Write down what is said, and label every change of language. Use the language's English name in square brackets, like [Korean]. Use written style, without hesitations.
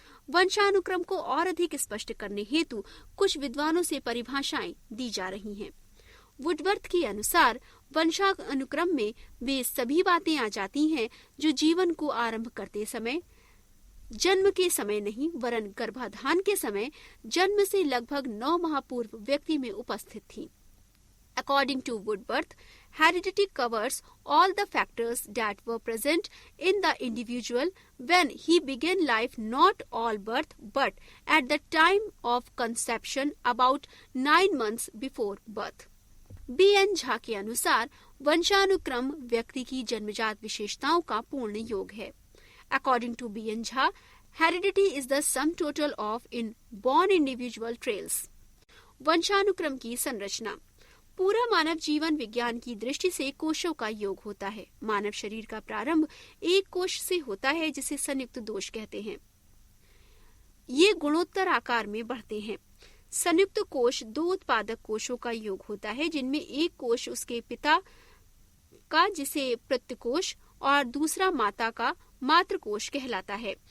[Hindi] वंशानुक्रम को और अधिक स्पष्ट करने हेतु कुछ विद्वानों से परिभाषाएं दी जा रही हैं। वुडवर्थ के अनुसार वंशानुक्रम में वे सभी बातें आ जाती हैं जो जीवन को आरंभ करते समय, जन्म के समय नहीं वरन गर्भाधान के समय, जन्म से लगभग 9 माह पूर्व व्यक्ति में उपस्थित थी। [English] According to Woodworth, heredity covers all the factors that were present in the individual when he began life, not all birth, but at the time of conception about 9 months before birth. [Hindi] B.N. Jha के अनुसार वंशानुक्रम व्यक्ति की जन्मजात विशेषताओं का पूर्ण योग है। [English] According to B.N. Jha, heredity is the sum total of born individual traits. [Hindi] वंशानुक्रम की संरचना। पूरा मानव जीवन विज्ञान की दृष्टि से कोशों का योग होता है। मानव शरीर का प्रारंभ एक कोश से होता है जिसे संयुक्त दोष कहते हैं। ये गुणोत्तर आकार में बढ़ते हैं। संयुक्त कोश 2 उत्पादक कोशों का योग होता है जिनमें एक कोश उसके पिता का जिसे प्रत्यकोश और दूसरा माता का मातृकोश कहलाता है।